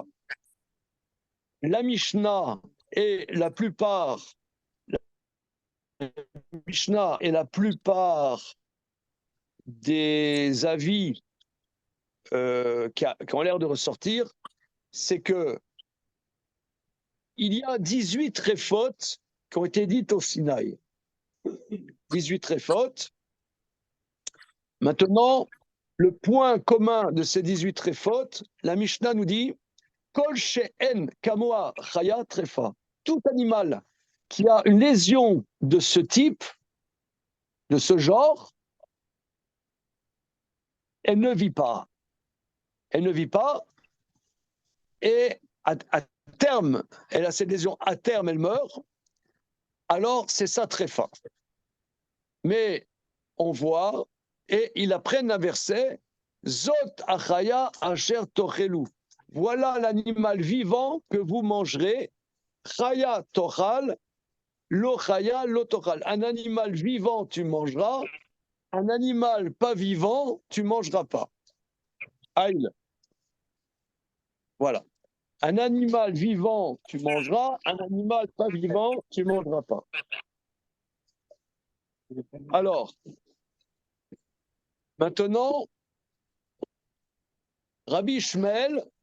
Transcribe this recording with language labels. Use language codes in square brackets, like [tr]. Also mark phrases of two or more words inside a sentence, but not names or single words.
[fr] La Mishnah et la plupart des avis qui ont l'air de ressortir, c'est que il y a 18 tréfotes qui ont été dites au Sinaï. 18 tréfotes. Maintenant, le point commun de ces 18 tréfotes, la Mishnah nous dit [he] כל שאין כמוה חיה טרפה. [fr] Tout animal qui a une lésion de ce type, de ce genre, elle ne vit pas. Elle ne vit pas et à terme, elle a cette lésion, à terme, elle meurt. Alors, c'est ça tréfa. Mais on voit, et ils apprennent un verset, [he] זאת החיה אשר תאכלו. [fr] Voilà l'animal vivant que vous mangerez. [he] חיה תאכל, לא חיה לא תאכל. [fr] Un animal vivant, tu mangeras. Un animal pas vivant, tu mangeras pas. Aïe. Voilà. Un animal vivant, tu mangeras. Un animal pas vivant, tu mangeras pas. Alors, maintenant, Rabbi Ishmael.